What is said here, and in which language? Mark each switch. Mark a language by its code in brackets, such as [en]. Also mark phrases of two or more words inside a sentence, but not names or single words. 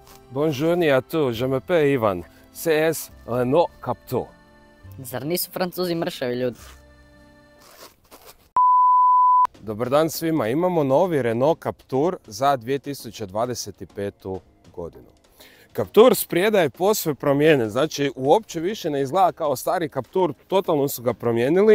[fr] Buongiorno a tous, je m'appelle Ivan. [hr] CS Renault Captur. Zar nisu Francuzi mršavi ljudi? Dobar dan svima, imamo novi Renault Captur za 2025. godinu. Captur sprijeda je posve promijenjen, znači uopće više ne izgleda kao stari Captur, totalno su ga promijenili.